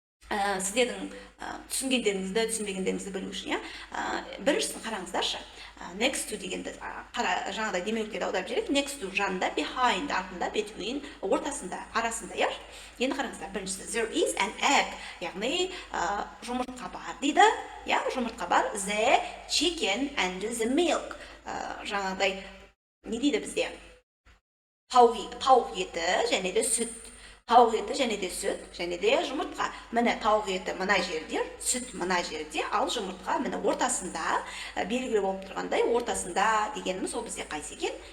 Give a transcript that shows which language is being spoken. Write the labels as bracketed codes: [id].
[kk] сіздердің түсінгендеріңізді түсінбегендеріңізді білу үшін, біріншісін қараңыздаршы. Next to дегенді жаңағыдай демеуліктерді аударып жіберейік. Next to жанында, behind артында, between ортасында, арасында, Енді қараңыздар, біріншісі [en] there is an egg, [kk] яғни жұмыртқа бар дейді. Жұмыртқа бар. [en] The chicken and the milk. [kk] Жаңағыдай не дейді бізде? Тауық еті және де сүт. Тауық еті және де сүт, және де жұмыртқа. Міне тауық еті мына жерде, сүт мына жерде, ал жұмыртқа міне ортасында, белгілі болып тұрғандай, ортасында дегеніміз ол бізде қайсы екен?